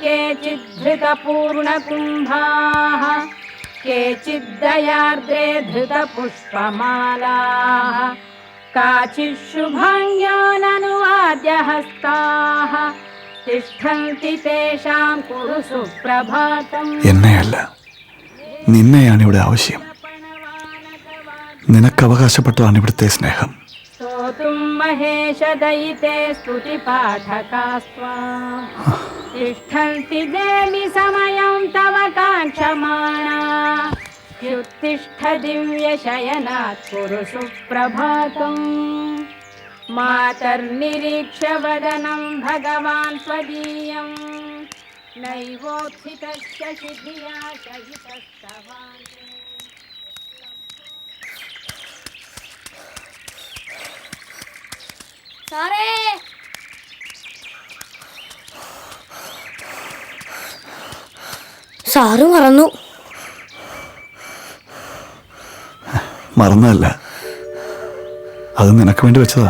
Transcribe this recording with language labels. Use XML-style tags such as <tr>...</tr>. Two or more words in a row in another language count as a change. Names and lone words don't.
<sa>केचिद्धृतपूर्णकुम्भाः केचिद्दयार्द्रे धृतपुष्पमालाः काचिच्छुभाङ्ग्याननुवाद्यहस्ताः तिष्ठन्ति तेषां कुरु सुप्रभातम्.</sa> <ml>എന്നെയല്ല, നിന്നെയാണ് ഇവിടെ ആവശ്യം. നിനക്ക് അവകാശപ്പെട്ടതാണ് ഇവിടുത്തെ സ്നേഹം.</ml> <sa>स्तोतुं महेशदयिते स्तुतिपाठकास्त्वा तिष्ठन्ति देवि समयं तव काङ्क्षमाणा ह्युत्तिष्ठ दिव्यशयनात् कुरु सुप्रभातम् मातर्निरीक्ष्य वदनं भगवान् स्वदीयं नैवोत्थितस्य शिधिया शयितस्तवान्.</sa> <ml>സാറേ, സാറ് മറന്നു. മറന്നതല്ല, അത് നിനക്ക് വേണ്ടി വെച്ചതാ.</ml>